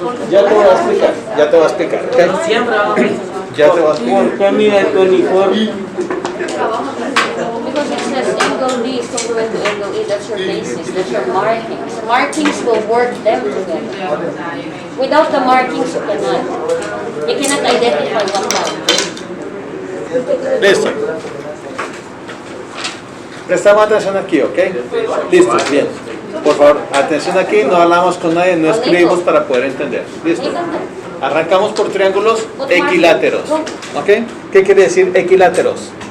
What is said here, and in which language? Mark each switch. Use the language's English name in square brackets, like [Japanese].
[Spanish] Ya te voy a explicar, ya te voy a explicar. ¿Ok? Siempre vamos a Ya te voy a explicar. ¿Por qué mide 24? [English] Because it says angle D is congruent to angle E. That's your basis. That's your markings. Markings will work them together. Without the markings, you cannot. You cannot identify one line. [Spanish] Listo. Prestamos atención aquí, ¿ok? Listo, bien. Por favor, atención aquí, no hablamos con nadie, no escribimos para poder entender. Listo. Arrancamos por triángulos equiláteros. ¿Ok? ¿Qué quiere decir equiláteros?